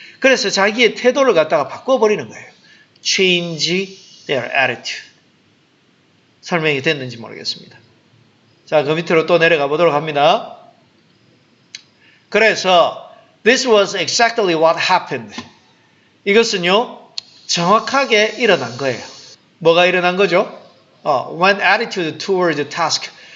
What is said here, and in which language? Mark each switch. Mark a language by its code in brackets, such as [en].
[ko] 그래서 자기의 태도를 갖다가 바꿔버리는 거예요. [en] Change their attitude. [ko] 설명이 됐는지 모르겠습니다. 자, 그 밑으로 또 내려가 보도록 합니다. 그래서 [en] this was exactly what happened. [ko] 이것은요, 정확하게 일어난 거예요. 뭐가 일어난 거죠? [en] When attitude toward the task.